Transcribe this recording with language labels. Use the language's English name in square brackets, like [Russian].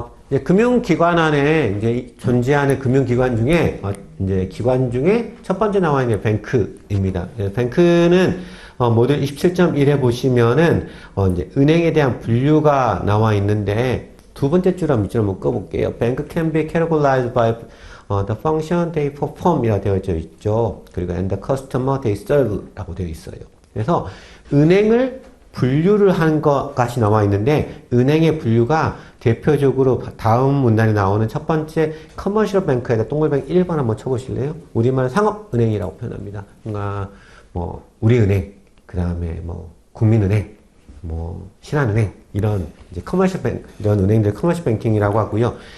[Korean] 이제 금융기관 안에 이제 존재하는 금융기관 중에 이제 기관 중에 첫 번째 나와 있는 뱅크입니다. 뱅크는 모듈 27.1에 보시면은 이제 은행에 대한 분류가 나와 있는데 두 번째 줄한 밑줄 한번 꺼볼게요. [English] Bank can be categorized by the function they perform [Korean] 이라고 되어져 있죠. 그리고 [English] and the customer they serve [Korean] 라고 되어 있어요. 그래서 은행을 분류를 한 것까지 나와 있는데 은행의 분류가 대표적으로 다음 문단에 나오는 첫 번째 커머셜 뱅크에다 동글뱅이 1번 한번 쳐보실래요? 우리말 상업은행이라고 표현합니다. 그러니까 뭐 우리은행, 그 다음에 뭐 국민은행, 뭐 신한은행 이런 이제 커머셜 뱅 이런 은행들 커머셜 뱅킹이라고 하고요.